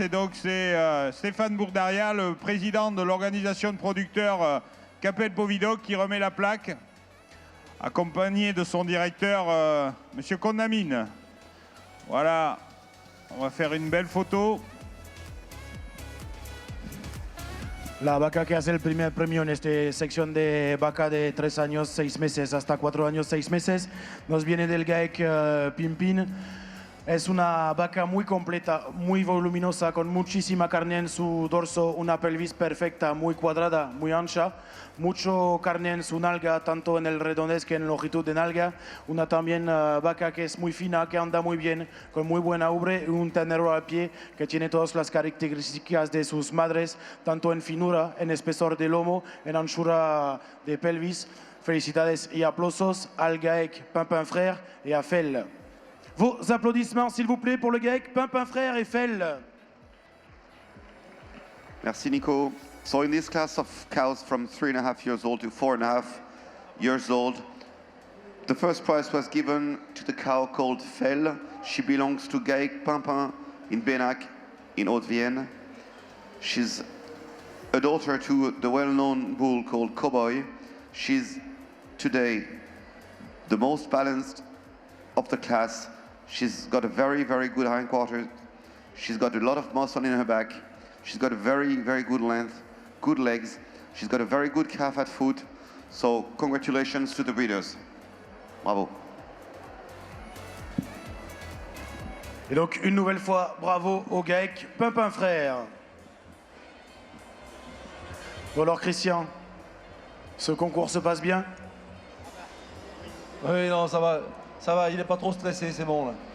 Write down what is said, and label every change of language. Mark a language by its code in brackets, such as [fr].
[fr] Et donc c'est Stéphane Bourdaria, le président de l'organisation de producteurs Capel Povidoc, qui remet la plaque, accompagné de son directeur, Monsieur Condamine. Voilà, on va faire une belle photo. [es] La vaca que hace el primer premio en esta sección de vaca de 3 años 6 meses hasta 4 años 6 meses nos viene del GAEC Pimpin. Es una vaca muy completa, muy voluminosa, con muchísima carne en su dorso, una pelvis perfecta, muy cuadrada, muy ancha, mucho carne en su nalga, tanto en el redondez que en longitud de nalga. Una también vaca que es muy fina, que anda muy bien, con muy buena ubre, y un ternero al pie que tiene todas las características de sus madres, tanto en finura, en espesor de lomo, en anchura de pelvis. Felicidades y aplausos al GAEC Pimpin Frères et à Fell. [fr] Vos applaudissements, s'il vous plaît, pour le GAEC Pimpin Frères et Fell. Merci, Nico. [en] So in this class of cows from 3.5 years old to 4.5 years old, the first prize was given to the cow called Fell. She belongs to GAEC Pimpin in Benac, in Haute-Vienne. She's a daughter to the well-known bull called Cowboy. She's today the most balanced of the class. She's got a very good hindquarters. She's got a lot of muscle in her back. She's got a very good length, good legs. She's got a very good calf at foot. So congratulations to the breeders. [fr] Bravo. Et donc une nouvelle fois, bravo au GAEC Pimpin Frères. Bon alors Christian, ce concours se passe bien? Oui, non, ça va, il n'est pas trop stressé, c'est bon.